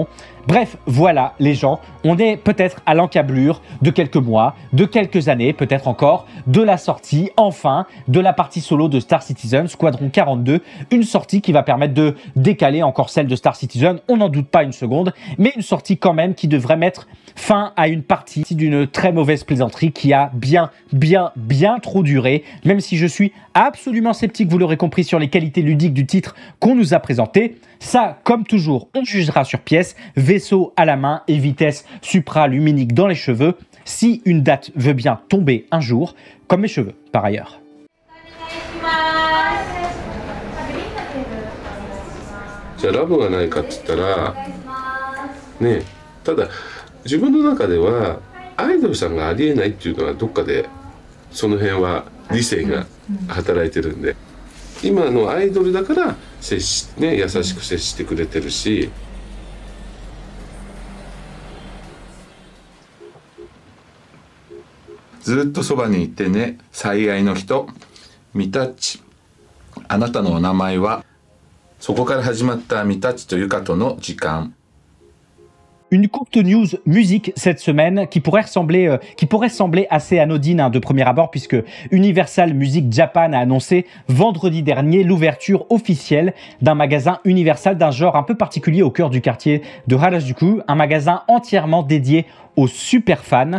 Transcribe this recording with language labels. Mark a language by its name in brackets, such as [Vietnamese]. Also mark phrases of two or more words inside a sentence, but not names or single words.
[French] Bref, voilà les gens, on est peut-être à l'encablure de quelques mois, de quelques années, peut-être encore, de la sortie, enfin, de la partie solo de Star Citizen, Squadron 42, une sortie qui va permettre de décaler encore celle de Star Citizen, on n'en doute pas une seconde, mais une sortie quand même qui devrait mettre fin à une partie d'une très mauvaise plaisanterie qui a bien trop duré, même si je suis absolument sceptique, vous l'aurez compris, sur les qualités ludiques du titre qu'on nous a présenté. Ça, comme toujours, on jugera sur pièce, vaisseau à la main et vitesse supraluminique dans les cheveux, si une date veut bien tomber un jour, comme mes cheveux par ailleurs. [Japanese] じゃあラブがないかって言ったらね、ただ自分の中ではアイドルさんがありえないっていうのはどっかでその辺は理性が働いてるんで、今のアイドルだから優しく接してくれてるし。ずっとそばにいてね、最愛の人、ミタッチ。あなたのお名前は、そこから始まったミタッチとユカとの時間。 [French] Une courte news musique cette semaine qui pourrait sembler assez anodine de premier abord, puisque Universal Music Japan a annoncé vendredi dernier l'ouverture officielle d'un magasin Universal d'un genre un peu particulier au cœur du quartier de Harajuku, un magasin entièrement dédié aux superfans.